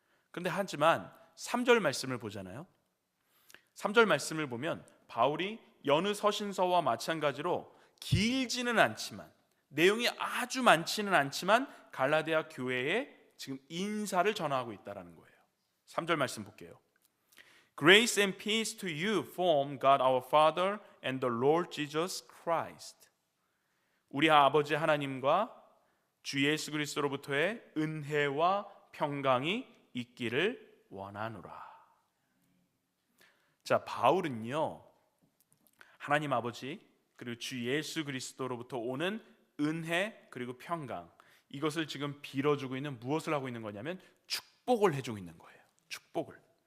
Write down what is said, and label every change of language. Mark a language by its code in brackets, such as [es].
[ko] 근데 하지만 3절 말씀을 보잖아요. 3절 말씀을 보면 바울이 여느 서신서와 마찬가지로 길지는 않지만 내용이 아주 많지는 않지만 갈라디아 교회에 지금 인사를 전하고 있다라는 거예요. 3절 말씀 볼게요. [en] Grace and peace to you from God our Father and the Lord Jesus Christ. [ko] 우리 아버지 하나님과 주 예수 그리스도로부터의 은혜와 평강이 있기를 원하노라. 자, 바울은요 하나님 아버지 그리고 주 예수 그리스도로부터 오는 은혜 그리고 평강, 이것을 지금 빌어주고 있는, 무엇을 하고 있는 거냐면 축복을 해주고 있는 거예요. 축복을.